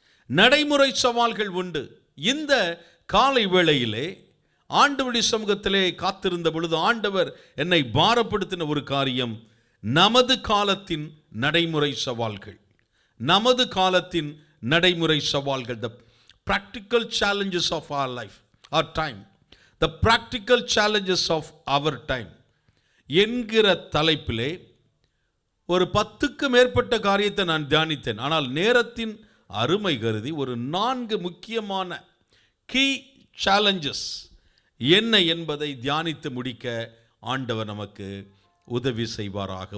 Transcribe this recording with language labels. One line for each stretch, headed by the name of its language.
Tamil: நடைமுறை சவால்கள் உண்டு. இந்த காலை வேளையிலே ஆண்டவருடைய சமூகத்திலே காத்திருந்த பொழுது ஆண்டவர் என்னை பாரப்படுத்தின ஒரு காரியம், நமது காலத்தின் நடைமுறை சவால்கள். நமது காலத்தின் நடைமுறை சவால்கள், த
English: practical challenges of our life, our time. The practical challenges of our time
Tamil: என்கிற தலைப்பிலே ஒரு 10க்கு மேற்பட்ட காரியத்தை நான் தியானித்தேன். ஆனால் நேரத்தின் அருமை கருதி ஒரு 4 முக்கியமான கீ சேலஞ்சஸ் என்ன என்பதை தியானித்து முடிக்க ஆண்டவர் நமக்கு உதவி செய்வாராக.